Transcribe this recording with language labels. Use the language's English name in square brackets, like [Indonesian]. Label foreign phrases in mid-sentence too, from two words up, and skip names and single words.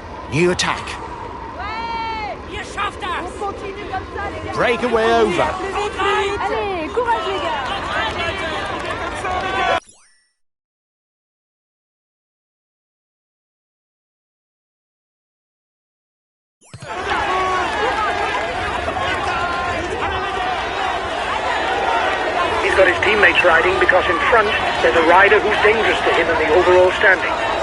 [English] New attack. [German] Ihr schafft das! [French] On continue comme ça, les gars. [English] Breakaway over. [French] Allez, courage, les gars. [English] He's got his teammates riding because in front there's a rider who's dangerous to him in the overall standing.